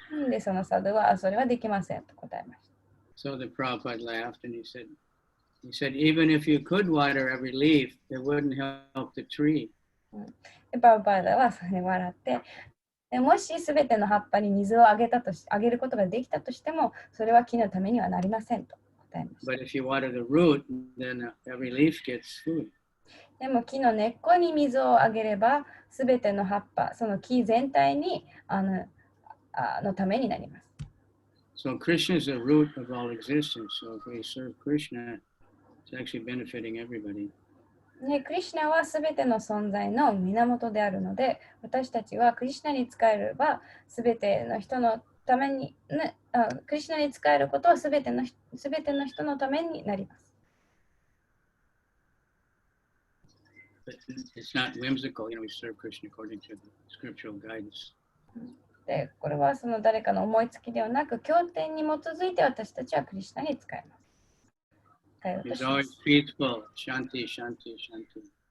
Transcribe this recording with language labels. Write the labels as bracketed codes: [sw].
[ja] で、そのサドはそれはできませんと答えました。 [en] So the Prabhupada laughed and he said, even if you could water every leaf, it wouldn't help the tree. [ja] で、プラブパードはそれに笑って、でもしすべての葉っぱに水をあげることができたとしても、それは木のためにはなりませんと答えました。 [en] But if you water the root, then every leaf gets food. [ja] でも木の根っこに水をあげれば、すべての葉っぱ、その木全体にのためになります。 [en] So Krishna is the root of all existence. So if we serve Krishna, it's actually benefiting everybody. [ja] ね、クリシュナはすべての存在の源であるので、私たちはクリシュナに仕えれば、すべての人のために、クリシュナに仕えることはすべての人のためになります。 [en] But it's not whimsical, we serve Krishna according to the scriptural guidance. [ja] で、これはその誰かの思いつきではなく、経典に基づいて私たちはクリシュナに仕えます。 [en] He's always peaceful, shanti, shanti, shanti.